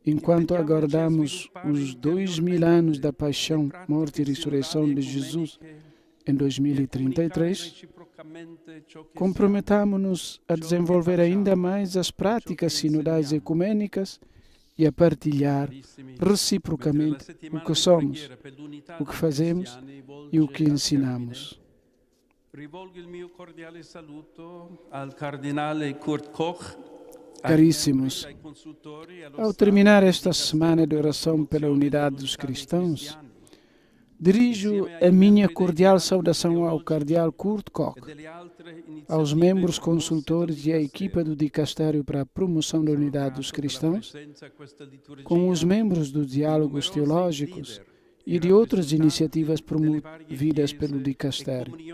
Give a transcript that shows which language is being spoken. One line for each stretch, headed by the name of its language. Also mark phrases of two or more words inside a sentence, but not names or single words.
Portuguese: enquanto aguardamos os 2000 anos da paixão, morte e ressurreição de Jesus em 2033, comprometamos-nos a desenvolver ainda mais as práticas sinodais ecumênicas e a partilhar reciprocamente o que somos, o que fazemos e o que ensinamos.
Italian: Rivolgo il mio cordiale saluto al cardinale Kurt Koch.
Portuguese: Caríssimos, ao terminar esta semana de oração pela unidade dos cristãos, dirijo a minha cordial saudação ao cardeal Kurt Koch, aos membros consultores e à equipa do Dicastério para a Promoção da Unidade dos Cristãos, com os membros dos diálogos teológicos e de outras iniciativas promovidas pelo Dicastério.